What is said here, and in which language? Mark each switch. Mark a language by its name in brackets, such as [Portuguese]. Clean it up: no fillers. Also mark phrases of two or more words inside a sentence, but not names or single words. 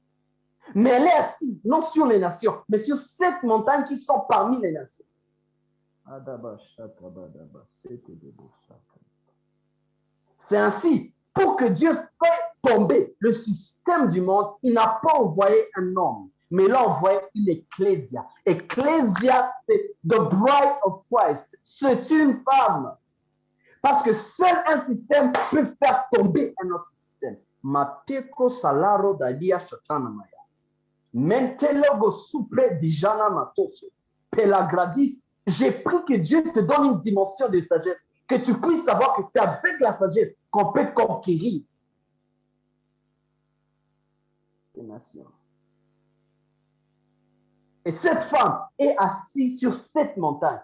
[French] Mais elle est assise, non sur les nations, mais sur 7 montagnes qui sont parmi les nations. C'est ainsi, pour que Dieu fait tomber le système du monde, il n'a pas envoyé un homme, mais il a envoyé une ecclésia. Ecclésia, c'est [English] the bride of Christ. [French] C'est une femme. Parce que seul un système peut faire tomber un autre système. Mateko salaro dadia shatanamaya. Mentelogo supre dijana matoso. Pelagradis. J'ai pris que Dieu te donne une dimension de sagesse, que tu puisses savoir que c'est avec la sagesse qu'on peut conquérir ces nations. Et cette femme est assise sur 7 montagnes.